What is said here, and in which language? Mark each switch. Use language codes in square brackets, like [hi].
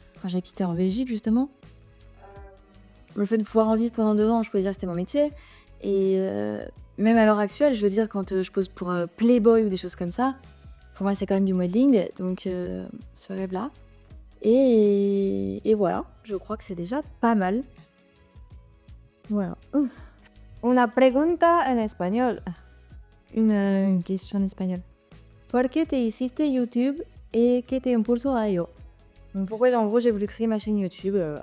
[fr] Enfin, j'habitais en Belgique justement. Le fait de pouvoir en vivre pendant 2 ans, je pouvais dire que c'était mon métier. Et même à l'heure actuelle, je veux dire, quand je pose pour Playboy ou des choses comme ça, pour moi, c'est quand même du modeling. Donc, ce rêve-là. Et voilà, je crois que c'est déjà pas mal. Voilà. [es] Una pregunta en español. [fr] Une question en espagnol. [es] ¿Por qué te hiciste YouTube et qué te impulsó a ello? [fr] Donc pourquoi, en gros, j'ai voulu créer ma chaîne YouTube.